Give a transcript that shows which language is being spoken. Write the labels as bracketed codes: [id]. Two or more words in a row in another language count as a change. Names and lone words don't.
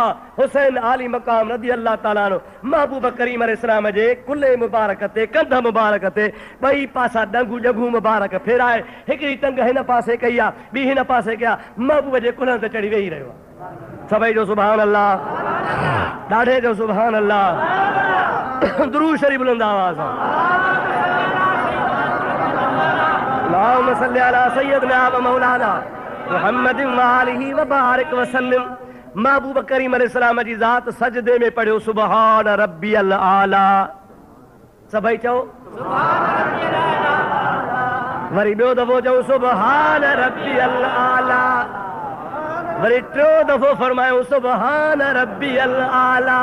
[sd] हुसैन आली मक़ाम [ar] رضي الله تعالى عنه [sd] महबूब करीम अलैहिस्सलाम जे कुल्हे मुबारक ते, कंध मुबारक ते ॿई पासा डंगू ॾंगू मुबारक फेराए, हिकिड़ी टंग हिन पासे कई आहे, ॿी हिन पासे कया, महबूब जे कुल्हनि ते चढ़ी वेही रहियो आहे। सभई जो [ar] سبحان الله, [sd] ॾाढे जो [ar] سبحان الله, [sd] दुरूद शरीफ बुलंद आवाज़ सां। [ar] اللهم صل على سيدنا ومولانا محمد وآله وبارك وسلم. [sd] महबूब करीम अलैहिस्सलाम जी ज़ात सजदे में पढ़ियो [ar] سبحان ربي الأعلى. [sd] सभई चओ वरी ॿियो दफ़ो चओ [ar] سبحان ربي الأعلى, [sd] वरी टियों दफ़ो फरमायो [ar] سبحان ربي الأعلى.